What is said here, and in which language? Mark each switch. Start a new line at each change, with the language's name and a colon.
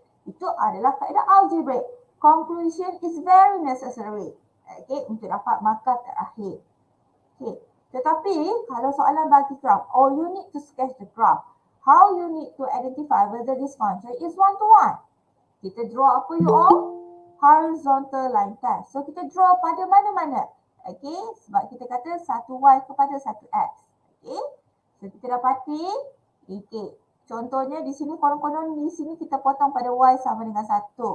Malay: Itu adalah kaedah algebraic.
English: Conclusion is very necessary.
Malay: Okay, untuk dapat markah terakhir.
English: Okay.
Malay: Tetapi kalau soalan bagi graph,
English: you need to sketch the graph. How you need to identify whether this function is one to one. Kita draw apa you all? Horizontal line test.
Malay: So kita draw pada mana-mana. Okay, sebab kita kata 1y kepada 1x. Okay, so kita dapati, okay, contohnya di sini konon-konon di sini kita potong pada y sama dengan 1.